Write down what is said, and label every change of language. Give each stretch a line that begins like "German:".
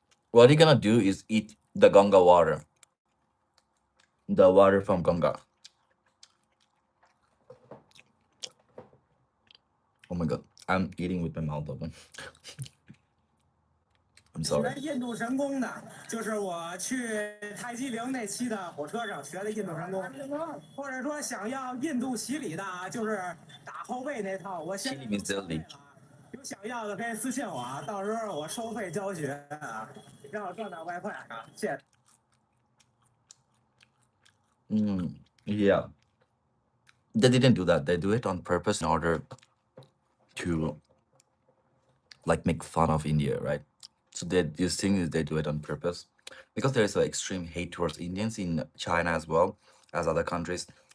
English: What he's gonna do is eat the Ganga water, the water from Ganga. Oh my god, I'm eating with my mouth open. I'm
Chinese: 你
English: sorry.
Chinese: 们印度神功的，就是我去泰姬陵那期的火车上学的印度神功，或者说想要印度洗礼的，就是打后背那套，我现在
English: Chili means deadly.
Chinese: 有想要的可以私信我啊，到时候我收费教学啊，让我赚点外快啊，谢谢。
English: Yeah. They didn't do that. They do it on purpose in order to like make fun of India, right? So these things they do it on purpose because there is an extreme hate towards Indians in China as well as other countries.